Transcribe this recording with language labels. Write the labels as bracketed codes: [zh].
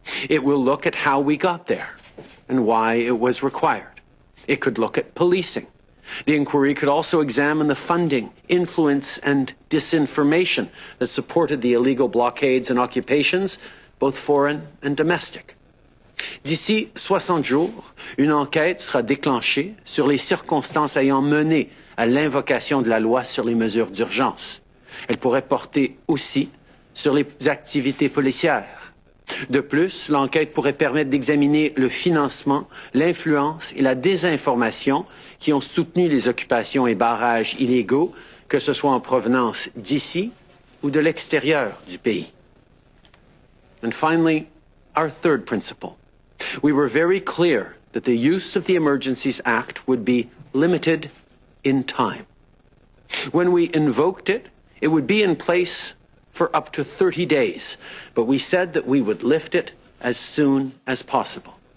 [en] It will look at how we got there and why it was required. It could look at policing. The inquiry could also examine the funding, influence, and disinformation that supported the illegal blockades and occupations, both foreign and domestic. [fr] D'ici 60 jours, une enquête sera déclenchée sur les circonstances ayant mené à l'invocation de la loi sur les mesures d'urgence. Elle pourrait porter aussi sur les activités policières. De plus, l'enquête pourrait permettre d'examiner le financement, l'influence et la désinformation qui ont soutenu les occupations et barrages illégaux, que ce soit en provenance d'ici ou de l'extérieur du pays. [en] And finally, our third principle. We were very clear that the use of the Emergencies Act would be limited in time. When we invoked it, it would be in place for up to 30 days, but we said that we would lift it as soon as possible.